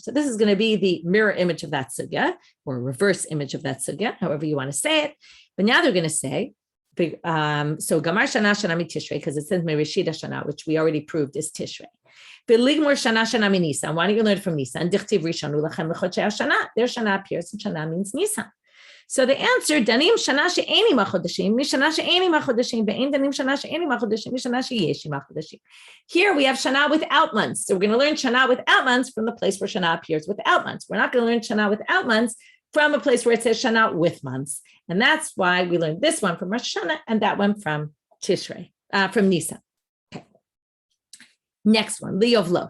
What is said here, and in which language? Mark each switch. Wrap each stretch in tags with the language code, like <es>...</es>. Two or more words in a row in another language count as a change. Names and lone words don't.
<en>So this is going to be the mirror image of that sugya, or reverse image of that sugya, however you want to say it. But now they're going to say, so</en> <he>גמר שנה מתשרי,</he> <en>because it says</en> <he>מראשית השנה,</he> <en>which we already proved is Tishrei.</en> <he>ולגמר שנה מניסן.</he> <en>Why don't you learn from Nisan?</en> <he>דכתיב ראשון הוא לכם לחדשי השנה.</he> <en>There Shana appears, and Shana means Nisan. So the answer,</en> <he>דנין שנה שאין בה חדשים משנה שאין בה חדשים ואין דנין שנה שאין בה חדשים משנה שיש בה חדשים.</he> <en>Here we have Shana without months. So we're going to learn Shana without months from the place where Shana appears without months. We're not going to learn Shana without months from a place where it says Shana with months. And that's why we learned this one from Rosh Hashanah and that one from Tishrei, from Nisan. Okay. Next one, Yovlot.</en>